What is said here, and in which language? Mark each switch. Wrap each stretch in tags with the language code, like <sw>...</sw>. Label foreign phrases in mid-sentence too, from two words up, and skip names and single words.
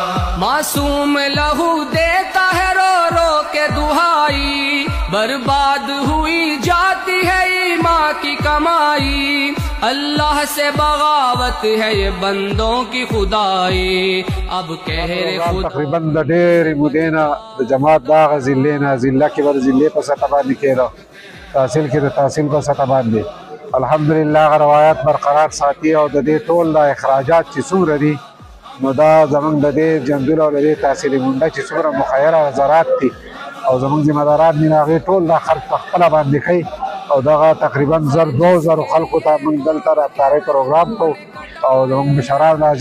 <ur>معصوم لہو دیتا ہے رو رو کے دہائی برباد ہوئی جاتی ہے ایمان کی کمائی اللہ سے بغاوت ہے یہ بندوں کی خدائی اب قہر خود</ur> <ps>तकरीबन د ډېرې مودې نه د جماعت دغه ضلع نه ضلع کې به د ضلع په سطح باندې کېده تحصیل کې د تحصیل په سطح باندې الحمدلله هغه روایت برقرار ساتي او د دې ټول د اخراجات چې څومره دي نو دا زموږ د دې جنګل او د دې تحصیلي غونډه چې څومره مخیره وزارات دي او زموږ ذمه داران دي هغې ټول دا خرج په خپله باندې کوي او دغه تقریبا 2000 خلکو ته موږ دلته رفتاري پروګرام کوو او زموږ مشران راځي</ps>